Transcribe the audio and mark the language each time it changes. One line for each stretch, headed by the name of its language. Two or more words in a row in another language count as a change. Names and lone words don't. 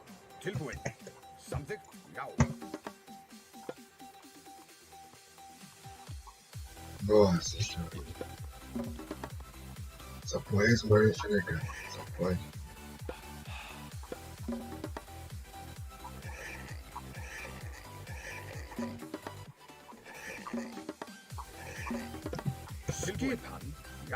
Icelandic: Tilbúin. Samþykkt. Já.
Portuguese: Nossa senhora. Só pode Smurf, né, cara? Só pode.
Icelandic: Skipan. Já.